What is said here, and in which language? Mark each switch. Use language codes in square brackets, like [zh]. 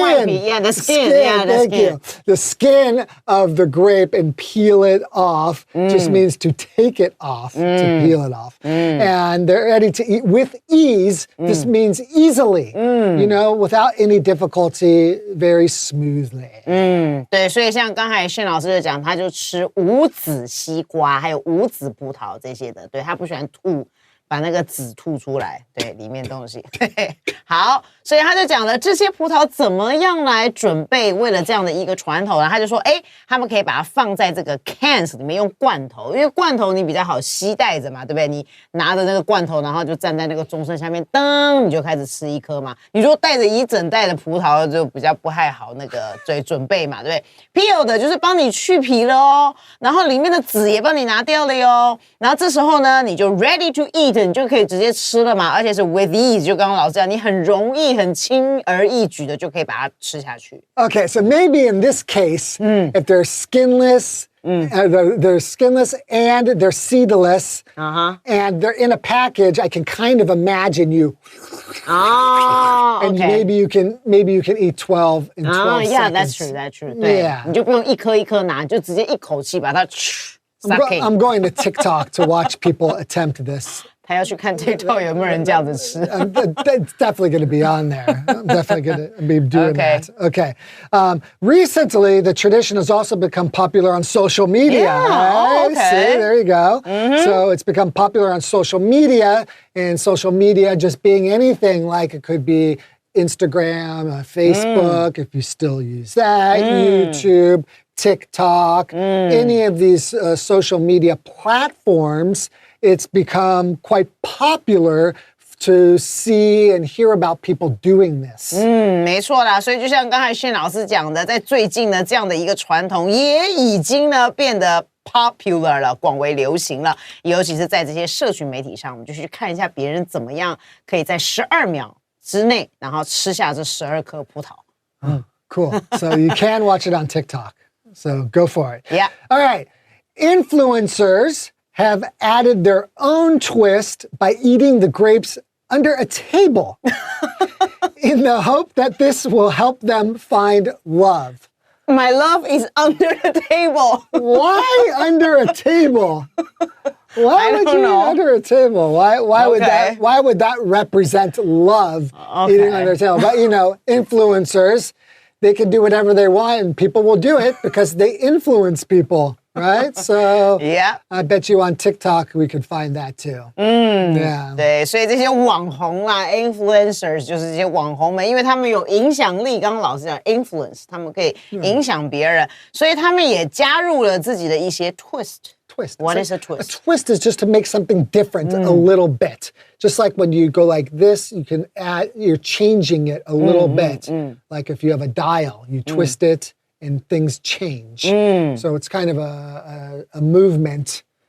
[en] White pea. Yeah, the skin. Yeah, the skin. The skin of the grape and peel it off just means to take it off, to peel it off. And they're ready to eat with ease. This means easily, without any difficulty, very smoothly. [zh] 对，所以像刚才炫老师就讲，他就吃无籽西瓜，还有无籽葡萄这些的，对，他不喜欢把那个籽吐出来，对，里面东西。对，好，所以他就讲了这些葡萄怎么样来准备，为了这样的一个传统，然后他就说，他们可以把它放在这个 cans 里面用罐头，因为罐头你比较好携带着嘛，对不对？你拿着那个罐头，然后就站在那个钟声下面，噔，你就开始吃一颗嘛。你如果带着一整袋的葡萄，就比较不太好那个准备嘛，对不对 ？Peel 的就是帮你去皮了哦，然后里面的籽也帮你拿掉了哟，然后这时候呢，你就 [en] ready to eat。 [zh] 你就可以直接吃了嘛，而且是 [en] with ease， [zh] 就刚刚老师讲，你很容易、很轻而易举的就可以把它吃下去。 [en] Okay, so maybe in this case, if they're skinless, they're skinless and they're seedless, and they're in a package, I can kind of imagine you. And maybe you can eat 12 in 12 seconds. Yeah, that's true. [zh] 对，你就不用一颗一颗拿，就直接一口气把它。 [en] I'm going to TikTok to watch people attempt this [zh] 他要去看 TikTok 有没有人这样子吃。 [en] It's definitely going to be on there. I'm definitely going to be doing Okay. that. Okay. Recently, the tradition has also become popular on social media. Yeah. Oh, okay. See, there you go. So it's become popular on social media, and social media just being anything like it could be Instagram, Facebook, if you still use that, YouTube, TikTok, any of these social media platforms, it's become quite popular to see and hear about people doing this. [zh] 没错啦，所以就像刚才炫老师讲的，在最近呢，这样的一个传统也已经呢变得 popular 了，广为流行了。尤其是在这些社群媒体上，我们就去看一下别人怎么样可以在12秒之内，然后吃下这12颗葡萄。 [en] Cool. So you can watch it on TikTok. So go for it. Yeah. All right. Influencers have added their own twist by eating the grapes under a table in the hope that this will help them find love. My love is under the table. Why under a table? Why would don't you know. eat under a table? Why Okay. would that represent love Okay. eating under a table? But you know, influencers, they can do whatever they want and people will do it because they influence people, right? So Yeah. I bet you on TikTok we could find that too. Yeah. [zh] 对，所以这些网红啦 ，influencers 就是这些网红们，因为他们有影响力。刚刚老师讲 influence，他们可以影响别人，所以他们也加入了自己的一些 twist。 [en] Twist. What It's is a like- twist? A twist is just to make something different a little bit. Just like when you go like this, you can add, you're changing it a little bit. Like if you have a dial, you twist it and things change. So it's kind of a movement.